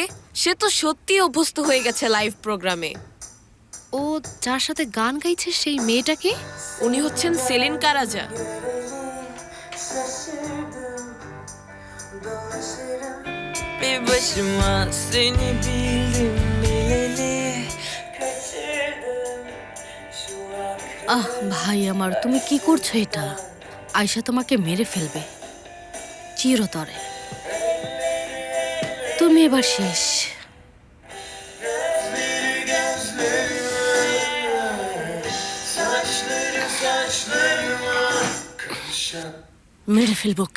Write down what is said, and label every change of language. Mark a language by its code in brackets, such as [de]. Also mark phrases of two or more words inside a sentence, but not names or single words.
[bn] সে তো সত্যি অভ্যস্ত হয়ে গেছে লাইভ প্রোগ্রামে। ও যার সাথে গান গাইছে সেই মেয়েটাকে? উনি হচ্ছেন সেলিন কারাজা। [tr] Bir başıma, seni bildim bileli kaçırdım şu aklı. [bn] আহ ভাই আমার, তুমি কি করছো এটা? আয়শা তোমাকে মেরে ফেলবে চিরতরে। তুমি এবার শেষ। মেরে ফেলবো ওকে,